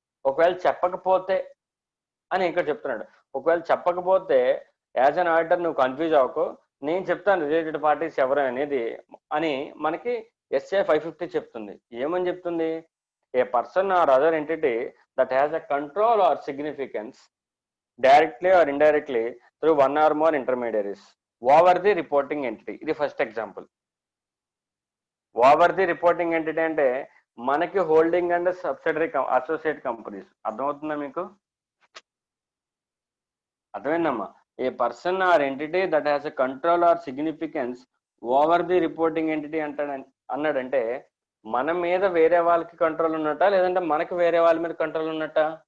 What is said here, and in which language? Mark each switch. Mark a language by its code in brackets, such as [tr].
[te] ఒకవేళ చెప్పకపోతే అని ఇక్కడ చెప్తున్నాడు, ఒకవేళ చెప్పకపోతే [en] as an auditor [te] నువ్వు కన్ఫ్యూజ్ అవ్వకు, నేను చెప్తాను రిలేటెడ్ పార్టీస్ ఎవరు అనేది అని మనకి SI 550 చెప్తుంది. ఏమని చెప్తుంది? [en] A person or other entity that has a control or significance directly or indirectly through one or more intermediaries over the reporting entity. [te] ఇది first example. [en] over the reporting entity [te] అంటే మనకి holding and subsidiary associate companies. అర్థమవుతుందా మీకు? అర్థమైందమ్మా? [en] a person or entity that has a control or significance over the reporting entity [te] అన్నాడంటే మన మీద వేరే వాళ్ళకి కంట్రోల్ ఉన్నట్ట, లేదంటే మనకి వేరే వాళ్ళ మీద కంట్రోల్ ఉన్నట్ట?